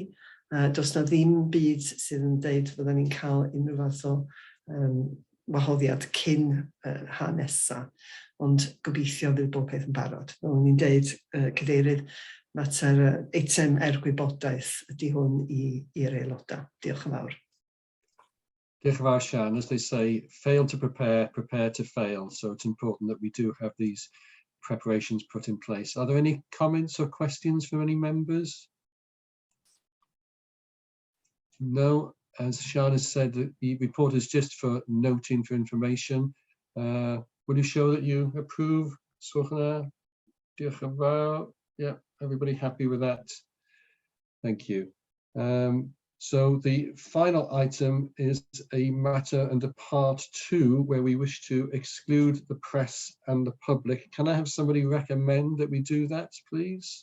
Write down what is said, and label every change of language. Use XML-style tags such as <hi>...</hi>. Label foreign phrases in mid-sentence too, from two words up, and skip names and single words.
<cy>Does na ddim byd sydd yn deud fydden ni'n cael unrhyw fath o wahoddiad cyn ha nesa, ond gobeithio fydd bob peth yn barod. Fel o'n i'n deud, cadeirydd, mater eitem gwybodaeth ydy hwn i'r aelodau. Diolch yn fawr. Diolch yn fawr, Sian.</cy> <en>As they say, fail to prepare, prepare to fail. So it's important that we do have these preparations put in place. Are there any comments or questions from any members? No. As Sian has said, the report is just for noting for information. Will you show that you approve?</en> <cy>Diolch yn fawr.</cy> <en>Yeah, everybody happy with that? Thank you. So the final item is a matter under part 2 where we wish to exclude the press and the public. Can I have somebody recommend that we do that, please?</en>